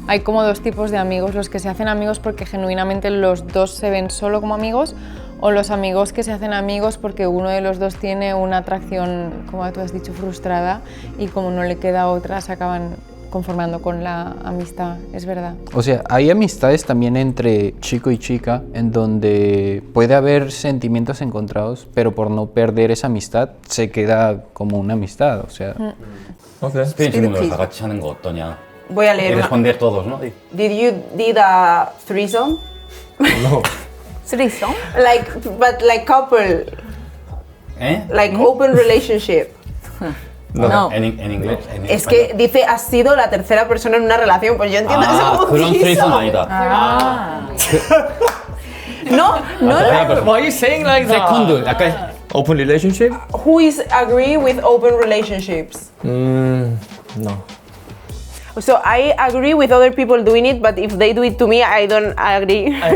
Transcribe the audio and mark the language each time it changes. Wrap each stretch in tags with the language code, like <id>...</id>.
<es>Hay como dos tipos de amigos, los que se hacen amigos porque genuinamente los dos se ven solo como amigos, o los amigos que se hacen amigos porque uno de los dos tiene una atracción, como tú has dicho, frustrada, y como no le queda otra, se acaban conformando con la amistad, es verdad. O sea, hay amistades también entre chico y chica en donde puede haber sentimientos encontrados, pero por no perder esa amistad se queda como una amistad, o sea.</es> <ko>스페인 친구들 다 같이 하는 거 어떠냐?</ko> <es>Voy a leer. Y responder todos, ¿no?</es> <en>Did you did a threesome? No. Threesome? But like couple. Like open relationship.</en> <es>No. En inglés. Es que dice, has sido la tercera persona en una relación, pues yo entiendo eso como</es> <ko>그런 threesome 아니다.</ko> <es>No.</es> <en>Why are you saying like that? Second, 약간 Open relationship? Who is agree with open relationships? No. So I agree with other people doing it, but if they do it to me, I don't agree.</en>